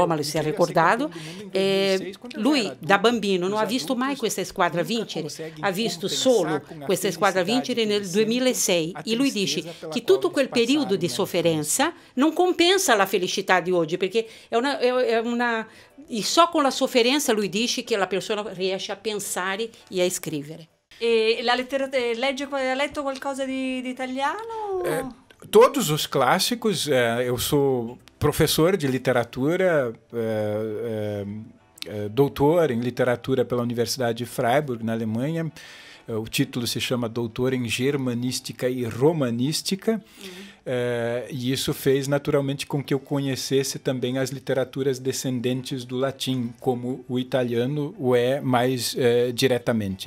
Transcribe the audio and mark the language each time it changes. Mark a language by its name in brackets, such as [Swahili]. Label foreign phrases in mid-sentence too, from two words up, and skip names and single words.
[Italian] Roma, si è ricordato, lui da bambino non ha visto mai questa squadra vincere, ha visto solo questa squadra vincere nel 2006 e lui dice che tutto quel periodo di sofferenza non compensa la felicità di oggi, perché e só con la sofferenza lui dice che la persona riesce a pensare e a scrivere. E ha letto qualcosa di italiano? [Portuguese] Todos os clássicos. Eu sou professor de literatura, doutor em literatura pela Universidade de Freiburg, na Alemanha. O título se chama Doutor em Germanística e Romanística. E isso fez naturalmente com que eu conhecesse também as literaturas descendentes do latim, como o italiano o é mais diretamente.